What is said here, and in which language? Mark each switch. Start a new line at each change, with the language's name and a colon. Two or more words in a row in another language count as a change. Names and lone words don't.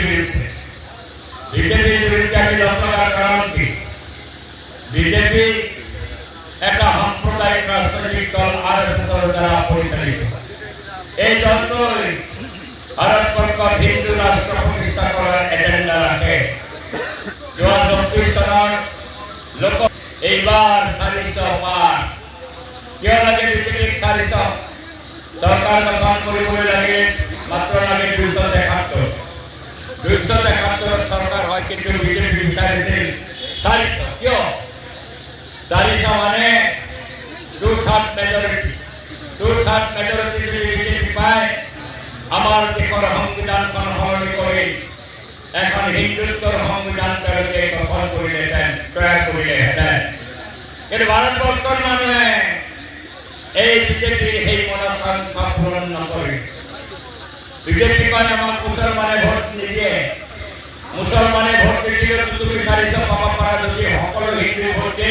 Bangla: বিরুদ্ধে আমি লক্ষ্য রাখার কারণ কি বিজেপি একটা সাম্প্রদায়িক রাজনৈতিক দল আরএসএস দ্বারা পরিচালিত এই দলটি ভারতবর্ষ হিন্দু রাষ্ট্র প্রতিষ্ঠা করার এজেন্ডা রাখে 2024 সনের লোক এইবার 400 পার
Assamese: কিয় লাগে বিজেপিক 400 সরকার গঠন কৰিবলৈ লাগে মাত্ৰ লাগে 273 সরকার হয় কিন্তু বিজেপি বিচাৰিছিল 400 কিয় 400
Bangla: মানে 2/3 মেজরিটি 2/3 মেজরিটি যদি বিজেপি পায় আমার দেশের
Assamese: সংবিধানখন সলনি কৰি এখন হিন্দুত্বৰ সংবিধান তেওঁলোকে গঠন কৰিলেহেঁতেন তৈয়াৰ কৰিলেহেঁতেন কিন্তু ভাৰতবৰ্ষৰ মানুহে এই বিজেপিৰ সেই মনোকাংক্ষা পূৰণ নকৰে বিজেপি কয় আমাক মুছলমানে ভোট নিদিয়ে মুছলমানে ভোট নিদিলে তুমি 400 পাব পাৰা যদি সকলো হিন্দু ভোট দিয়ে